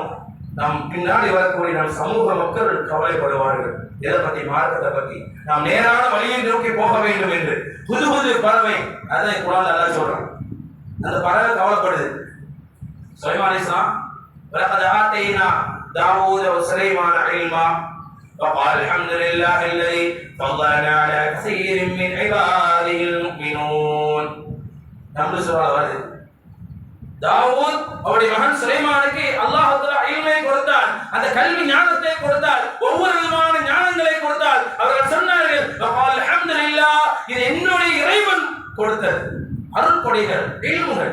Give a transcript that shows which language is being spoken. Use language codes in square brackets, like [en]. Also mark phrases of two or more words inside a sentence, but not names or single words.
[ta] நாம் பின்னாடி வரக்கூடிய நம் சமூக மக்கள் கவலைப்படுவார்கள். எதை பத்தி? மார்க்கத்தை பத்தி. நாம் நேரான வழியை நோக்கி போக வேண்டும் என்று புது பறவை, அதை குர்ஆன் அல்லாஹ் சொல்றான். அந்த பறவை கவலைப்படுது. சுலைமான் அலைஹிஸ்ஸலாம் [ar] ولقد آتينا داود وسليمان علما وقال الحمد لله الذي فضلنا على كثير من عباده المؤمنون. [ta] நம்ம சொல்ல வருது தாவூத் அவருடைய மகன் சுலைமானுக்கு அல்லாஹ் தஆலா இல்மை கொடுத்தார், அந்த கல்வி ஞானத்தை கொடுத்தார், ஒவ்வொரு விதமான ஞானங்களை கொடுத்தார். அவர்கள் சொன்னார்கள் அல்ஹம்துலில்லாஹ், இது என்னுடைய இறைவன் கொடுத்தது அருள் கொடைகள் இல்முகள்.